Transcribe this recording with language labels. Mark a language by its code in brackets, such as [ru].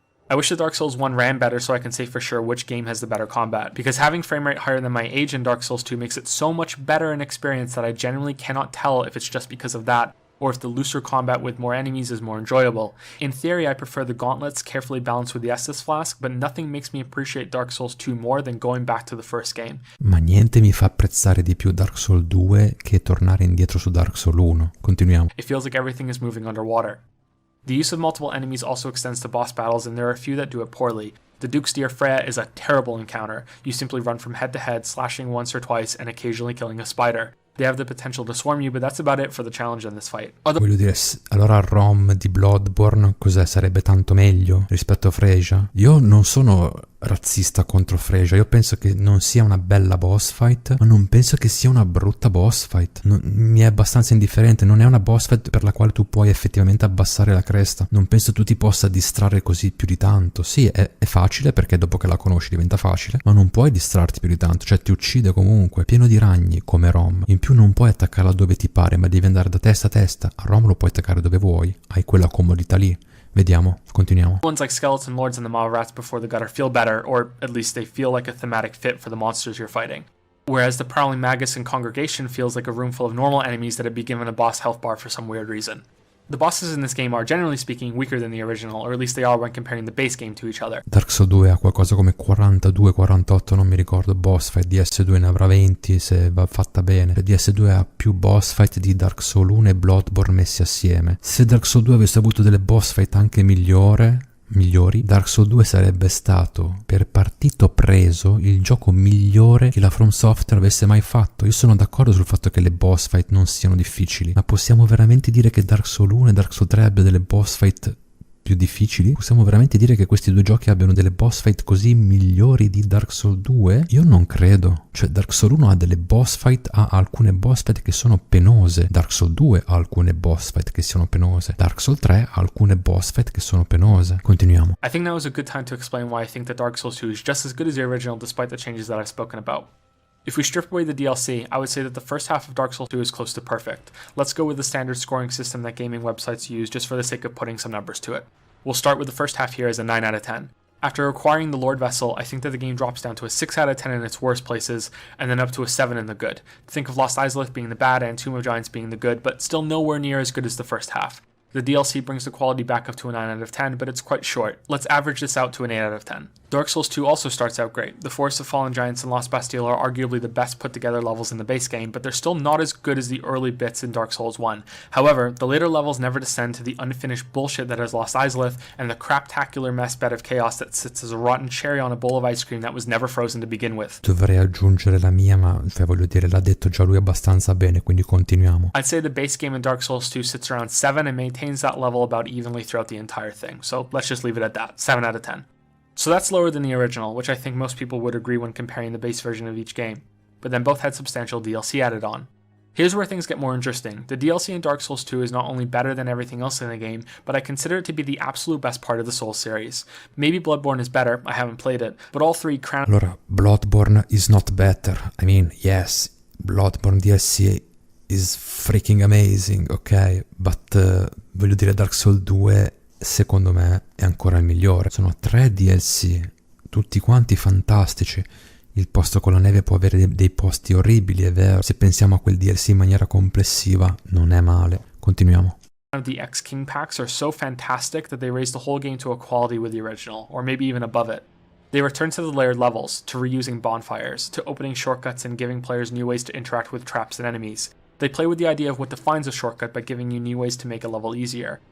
[en] I wish the Dark Souls 1 ran better so I can say for sure which game has the better combat, because having frame rate higher than my age in Dark Souls 2 makes it so much better an experience that I genuinely cannot tell if it's just because of that, or if the looser combat with more enemies is more enjoyable. In theory, I prefer the gauntlets carefully balanced with the Estus Flask, but nothing makes me appreciate Dark Souls 2 more than going back to the first game. [it] Ma niente mi fa apprezzare di più Dark Souls 2 che tornare indietro su Dark Souls 1. Continuiamo. [en] It feels like everything is moving underwater. The use of multiple enemies also extends to boss battles, and there are a few that do it poorly. The Duke's Deer Freya is a terrible encounter. You simply run from head to head, slashing once or twice, and occasionally killing a spider. They have the potential to swarm you, but that's about it for the challenge in this fight. [it] Voglio dire, allora Rom di Bloodborne cos'è? Sarebbe tanto meglio rispetto a Freya? Io non sono razzista contro Freya, io penso che non sia una bella boss fight, ma non penso che sia una brutta boss fight. Mi è abbastanza indifferente, non è una boss fight per la quale tu puoi effettivamente abbassare la cresta. Non penso tu ti possa distrarre così più di tanto. Sì, è facile perché dopo che la conosci diventa facile, ma non puoi distrarti più di tanto, cioè ti uccide comunque, pieno di ragni come Rom. In più non puoi attaccarla dove ti pare, ma devi andare da testa a testa. A Rom lo puoi attaccare dove vuoi, hai quella comodità lì. Vediamo, continuiamo. [en] Ones like Skeleton Lords and the Maw Rats before the gutter feel better, or at least they feel like a thematic fit for the monsters you're fighting. Whereas the Prowling Magus and Congregation feels like a room full of normal enemies that have been given a boss health bar for some weird reason. The bosses in this game are, generally speaking, weaker than the original, or at least they are when comparing the base game to each other. [it] Dark Souls 2 ha qualcosa come 42-48, non mi ricordo, boss fight. DS2 ne avrà 20 se va fatta bene. DS2 ha più boss fight di Dark Souls 1 e Bloodborne messi assieme. Se Dark Souls 2 avesse avuto delle boss fight anche migliori, Dark Souls 2 sarebbe stato per partito preso il gioco migliore che la From Software avesse mai fatto. Io sono d'accordo sul fatto che le boss fight non siano difficili, ma possiamo veramente dire che Dark Souls 1 e Dark Souls 3 abbia delle boss fight più più difficili? Possiamo veramente dire che questi due giochi abbiano delle boss fight così migliori di Dark Souls 2? Io non credo. Cioè Dark Souls 1 ha delle boss fight, ha alcune boss fight che sono penose. Dark Souls 2 ha alcune boss fight che sono penose. Dark Souls 3 ha alcune boss fight che sono penose. Continuiamo. [en] I think now is a good time to explain why I think that Dark Souls 2 is just as good as the original despite the changes that I've spoken about. If we strip away the DLC, I would say that the first half of Dark Souls 2 is close to perfect. Let's go with the standard scoring system that gaming websites use just for the sake of putting some numbers to it. We'll start with the first half here as a 9 out of 10. After acquiring the Lord Vessel, I think that the game drops down to a 6 out of 10 in its worst places, and then up to a 7 in the good. Think of Lost Izalith being the bad and Tomb of Giants being the good, but still nowhere near as good as the first half. The DLC brings the quality back up to a 9 out of 10, but it's quite short. Let's average this out to an 8 out of 10. Dark Souls 2 also starts out great. The Forest of Fallen Giants and Lost Bastille are arguably the best put together levels in the base game, but they're still not as good as the early bits in Dark Souls 1. However, the later levels never descend to the unfinished bullshit that is Lost Izalith and the craptacular mess bed of chaos that sits as a rotten cherry on a bowl of ice cream that was never frozen to begin with. [it] Dovrei aggiungere la mia, ma voglio dire, l'ha detto già lui abbastanza bene, quindi continuiamo. [en] I'd say the base game in Dark Souls 2 sits around 7 and maintains that level about evenly throughout the entire thing, so let's just leave it at that, 7 out of 10. So that's lower than the original, which I think most people would agree when comparing the base version of each game, but then both had substantial DLC added on. Here's where things get more interesting. The DLC in Dark Souls 2 is not only better than everything else in the game, but I consider it to be the absolute best part of the Souls series. Maybe Bloodborne is better, I haven't played it, but all three crown... Allora, Bloodborne is not better. I mean, yes, Bloodborne DLC is freaking amazing, ok? [it] But voglio dire, Dark Souls 2 secondo me è ancora il migliore. Sono 3 DLC, tutti quanti fantastici. Il posto con la neve può avere dei posti orribili, è vero. Se pensiamo a quel DLC in maniera complessiva, non è male. Continuiamo. [en] The X-King packs are so fantastic that they raise the whole game to a quality with the original, or maybe even above it. They return to the layered levels, to reusing bonfires, to opening shortcuts and giving players new ways to interact with traps and enemies. They play with the idea of what defines a shortcut by giving you new ways to make a level easier.